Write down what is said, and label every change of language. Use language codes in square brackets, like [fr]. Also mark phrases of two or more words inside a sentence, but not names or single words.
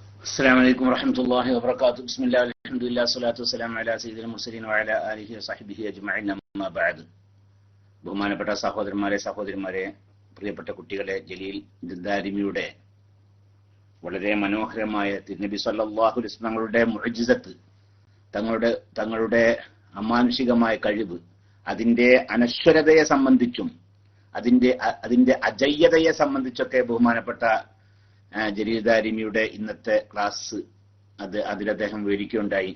[ar] السلام عليكم ورحمة الله وبركاته. بسم الله والحمد لله والصلاة والسلام على سيدنا المرسلين وعلى آله وصحبه أجمعين. أما بعد. [ml] ബഹുമാനപ്പെട്ട സഹോദരന്മാരെ, പ്രിയപ്പെട്ട കുട്ടികളെ, ജലീൽ ദാരിമിയുടെ വളരെ മനോഹരമായ തിരുനബി [ar] صلى الله عليه وسلم [ml] തങ്ങളുടെ മുഅ്ജിസത്ത്, തങ്ങളുടെ അമാനുഷികമായ കഴിവ്, അതിന്റെ അനശ്വരതയെ സംബന്ധിച്ചും അതിന്റെ അജയ്യതയെ സംബന്ധിച്ചൊക്കെ ബഹുമാനപ്പെട്ട ജലീൽ ദാരിമിയുടെ ഇന്നത്തെ ക്ലാസ് അതിൽ അദ്ദേഹം വിവരിക്കുകയുണ്ടായി.